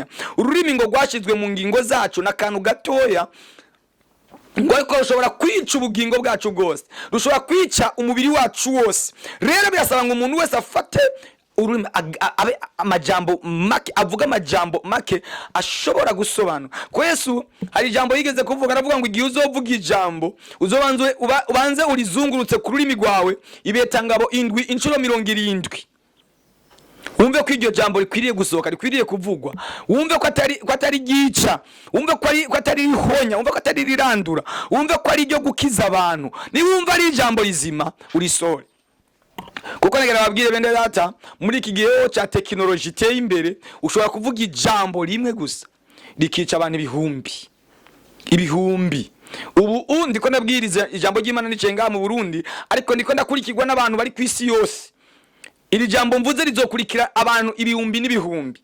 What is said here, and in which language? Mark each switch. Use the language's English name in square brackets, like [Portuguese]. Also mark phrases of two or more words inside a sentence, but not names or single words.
[Rundi] Ururimi ngo rwashizwe mu ngingo zacu n'akantu gatoya, ngo ariko rushobora kwica ubugingo bwacu bwose, rushobora kwica umubiri wacu wose. Rero birasaba ngo umuntu wese afate ururimi amajambo make, avuga amajambo make ashobora gusobanura. Ko Yesu hari ijambo yigeze kuvuga, aravuga ngo igihe uzovuga ijambo ubanze urizungurutse ku rurimi rwawe ibetangabo 7 inshuro 70. Wumve ko iryo jambo rikwiriye gusohoka, rikwiriye kuvugwa. Wumve ko atari gica, wumve ko atari rihonya, wumve ko atari rirandura, wumve ko ari ryo gukiza abantu. Ni wumva ari ijambo rizima urisore. Kuko nagera babwire bende data, muri iki gihe cya technology iteye imbere ushobora kuvuga ijambo rimwe gusa rikica abantu ibihumbi. Ubu ndiko nabwiriza ijambo ry'Imana nicenga mu Burundi, ariko ndiko ndakurikirwa n'abantu bari ku isi yose. Iri jambo mvuze rizokurikira abantu ibihumbi n'ibihumbi.